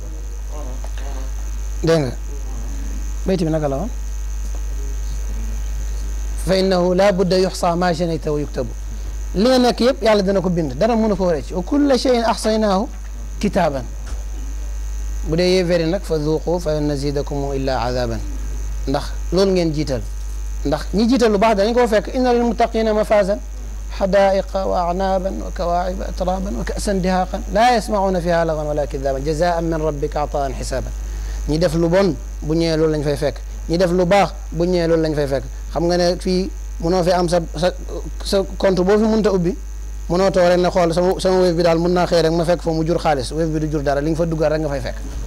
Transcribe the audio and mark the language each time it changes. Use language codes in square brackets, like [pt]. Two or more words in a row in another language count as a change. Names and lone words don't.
[wo] dégg nga bayti bi naka la woon fa [ar] إنه لا بد يحصى ما جنيت ويكتب [wo] li nga nekk yëpp yàlla dana ko bind dara mënu ko rëcc [ar] وكل شيء أحصيناه كتابا [wo] bu dee yéeféeri nag [ar] فذوقوا فلن نزيدكم إلا عذابا [wo] ndax loolu ngeen jiital ndax ñi jiital lu baax danañ koo fekk [ar] إن للمتقين مفازا حدائق وأعنابا وكواعب أترابا وكأسا دهاقا لا يسمعون فيها لغوا ولا كذابا جزاء من ربك عطاء حسابا [wo] ñi def lu bon bu ñëwee loolu lañ fay fekk ñi def lu baax bu ñëwee loolu lañ fay fekk xam nga ne fii mënoo fi am sa compte boo fi mënta ubbi mënoo toog rek ne xool sama wéef bi daal mën naa xëy rek ma fekk fa mu jur xaalis wéef bi du jur dara li nga fa duggal rek nga fay fekk